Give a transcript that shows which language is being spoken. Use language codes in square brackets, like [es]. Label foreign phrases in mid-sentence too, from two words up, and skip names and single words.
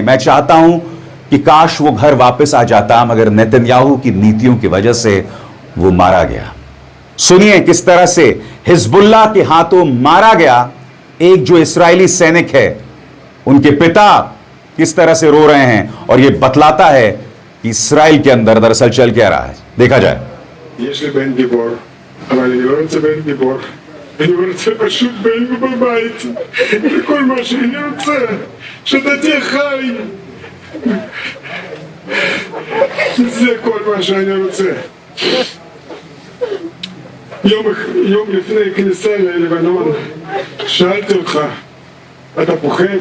[hi] मैं चाहता हूं कि काश वो घर वापस आ जाता, मगर नेतन्याहू की नीतियों की वजह से वो मारा गया। सुनिए किस तरह से हिजबुल्लाह के हाथों मारा गया एक जो इस्राएली सैनिक है, उनके पिता किस तरह से रो रहे हैं। और यह बतलाता है कि इस्राएल के अंदर दरअसल चल क्या रहा है। देखा जाए। [he] יש לי בן גיבור, אבל אני לא רוצה בן גיבור. אני רוצה פשוט בן בבית. זה כל מה שאני רוצה. שאתה תהיה חי. זה כל מה שאני רוצה. יום לפני כניסה ללבנון, שאלתי אותך, אתה פוחד?